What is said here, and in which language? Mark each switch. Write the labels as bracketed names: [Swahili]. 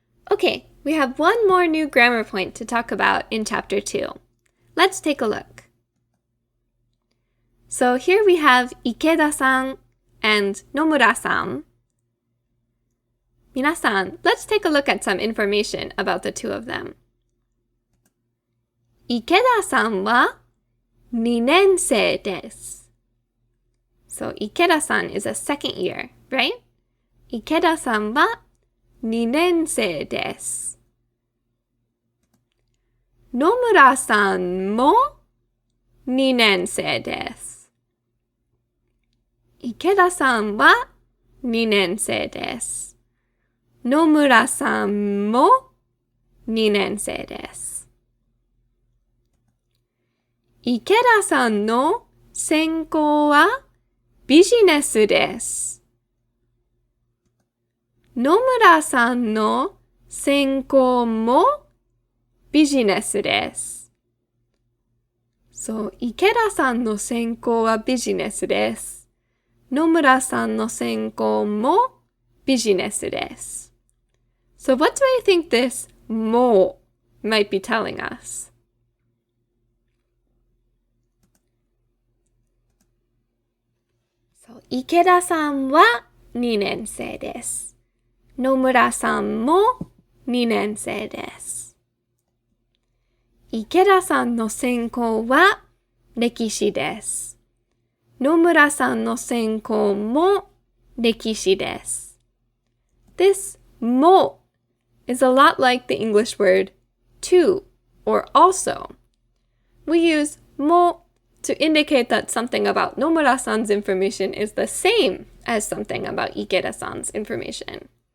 [English] Okay, we have one more new grammar point to talk about in Chapter 2. Let's take a look. So here we have Ikeda-san and Nomura-san. 皆さん, let's take a look at some information about the two of them. [Japanese] Ikeda-san は2年生です. [English] So Ikeda-san is a second year, right? [Japanese] Ikeda-san は2年生です. Nomura-san も2年生です. Ikeda-san は2年生です. Nomura-san も2年生です. Ikeda-san の専攻はビジネスです. Nomura-san の専攻もビジネスです. So, Ikeda-san の専攻はビジネスです. Nomura-san の専攻もビジネスです. [English] So what do you think this も might be telling us? [Japanese] So, Ikeda-saんは2年生です. Nomura-saんも2年生です. Ikeda-saんの専攻は歴史です. Nomura-saんの専攻も歴史です. [English] This も is a lot like the English word to or also. We use も to indicate that something about Nomura-san's information is the same as something about Ikeda-san's information.